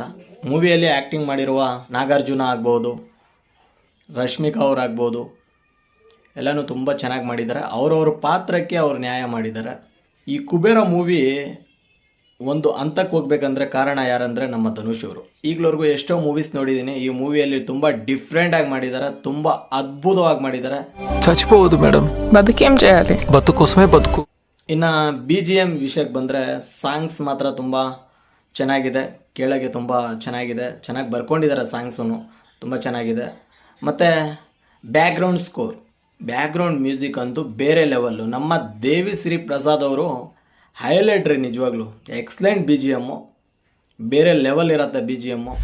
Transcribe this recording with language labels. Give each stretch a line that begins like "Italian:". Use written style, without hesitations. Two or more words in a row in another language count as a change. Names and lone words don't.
Kannada: ಮೂವಿಯಲ್ಲಿ ಆ್ಯಕ್ಟಿಂಗ್ ಮಾಡಿರುವ ನಾಗಾರ್ಜುನ ಆಗ್ಬೋದು, ರಶ್ಮಿಕಾ ಅವರಾಗ್ಬೋದು, ಎಲ್ಲನೂ ತುಂಬ ಚೆನ್ನಾಗಿ ಮಾಡಿದ್ದಾರೆ. ಅವ್ರವ್ರ ಪಾತ್ರಕ್ಕೆ ಅವ್ರು ನ್ಯಾಯ ಮಾಡಿದ್ದಾರೆ. ಈ ಕುಬೇರ ಮೂವಿ ಒಂದು ಹಂತಕ್ಕೆ ಹೋಗ್ಬೇಕಂದ್ರೆ ಕಾರಣ ಯಾರಂದರೆ ನಮ್ಮ ಧನುಷ್ ಅವರು. ಈಗಲವರೆಗೂ ಎಷ್ಟೋ ಮೂವೀಸ್ ನೋಡಿದ್ದೀನಿ, ಈ ಮೂವಿಯಲ್ಲಿ ತುಂಬ ಡಿಫ್ರೆಂಟಾಗಿ ಮಾಡಿದ್ದಾರೆ, ತುಂಬ ಅದ್ಭುತವಾಗಿ ಮಾಡಿದ್ದಾರೆ.
Telugu: చచ్చిపోవద్దు మేడం, బతుకేం చేయాలి, బతుకు కోసమే బతుకు.
Kannada: ಇನ್ನು BGM ವಿಷಯಕ್ಕೆ ಬಂದರೆ ಸಾಂಗ್ಸ್ ಮಾತ್ರ ತುಂಬ ಚೆನ್ನಾಗಿದೆ, ಕೇಳೋಕ್ಕೆ ತುಂಬ ಚೆನ್ನಾಗಿದೆ, ಚೆನ್ನಾಗಿ ಬರ್ಕೊಂಡಿದ್ದಾರೆ ಸಾಂಗ್ಸನ್ನು, ತುಂಬ ಚೆನ್ನಾಗಿದೆ. ಮತ್ತು
English: background music
Kannada: ಅಂತೂ ಬೇರೆ ಲೆವೆಲ್ಲು. ನಮ್ಮ ದೇವಿಶ್ರೀ ಪ್ರಸಾದ್ ಅವರು ಹೈಲೈಟ್ ರೀ, ನಿಜವಾಗ್ಲೂ
English: excellent BGM,
Kannada: ಬೇರೆ ಲೆವೆಲ್ ಇರುತ್ತೆ BGM.